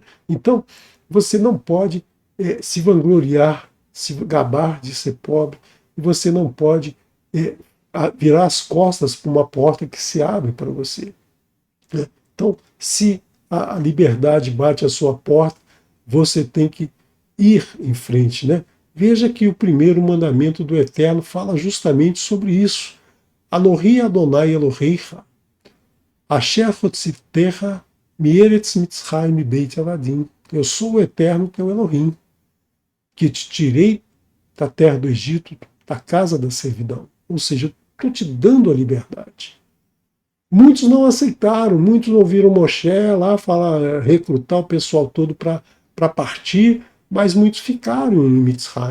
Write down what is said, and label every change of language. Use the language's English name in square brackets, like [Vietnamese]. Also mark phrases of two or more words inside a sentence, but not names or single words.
[Portuguese] Então, você não pode se vangloriar, se gabar de ser pobre, e você não pode virar as costas para uma porta que se abre para você. Né? Então, se a liberdade bate à sua porta, você tem que ir em frente. Né? Veja que o primeiro mandamento do Eterno fala justamente sobre isso. [Hebrew] אנוכי אדוני אלוהיך, אשר הוצאתיך מארץ מצרים בית עבדים. [Portuguese] Eu sou o Eterno teu Elohim, que te tirei da terra do Egito, da casa da servidão. Ou seja, estou te dando a liberdade. Muitos não aceitaram, muitos ouviram Moshe lá falar, recrutar o pessoal todo para partir, mas muitos ficaram em Mitzrayim.